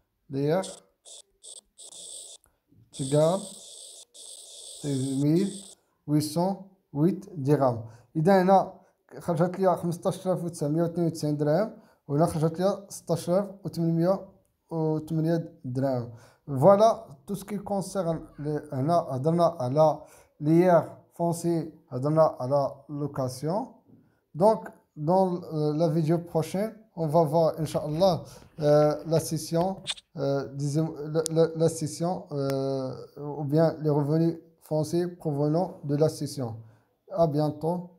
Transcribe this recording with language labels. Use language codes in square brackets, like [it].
[fr] D'ailleurs, est égal à 16 808 dirhams. [ar] إذا هنا خرجت لي 15992 درهم وهنا خرجت لي 16808 درهم. [fr] Voilà tout ce qui concerne [ar] هنا هضرنا على [fr] l'IR foncier, [ar] هضرنا على [fr] location. Donc dans la vidéo prochaine, on va voir, Inch'Allah, la session, la session ou bien les revenus fonciers provenant de la session. À bientôt.